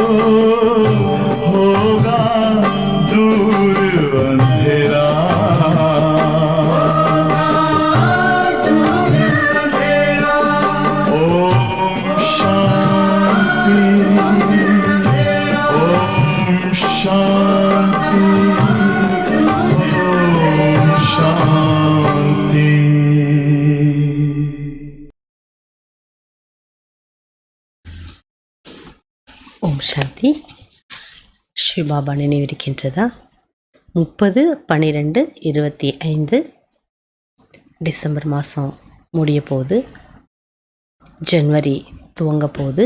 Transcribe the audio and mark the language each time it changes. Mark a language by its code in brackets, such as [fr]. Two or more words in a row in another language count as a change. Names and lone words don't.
[hi] होगा दूर अंधेरा ओम शांति ओम शांति ओम शांति। [ta] ஓம் சாந்தி. சிவபாபா நினைவிருக்கின்றதா? 30/12/25 டிசம்பர் மாதம் முடிய போகுது, ஜனவரி துவங்க போகுது.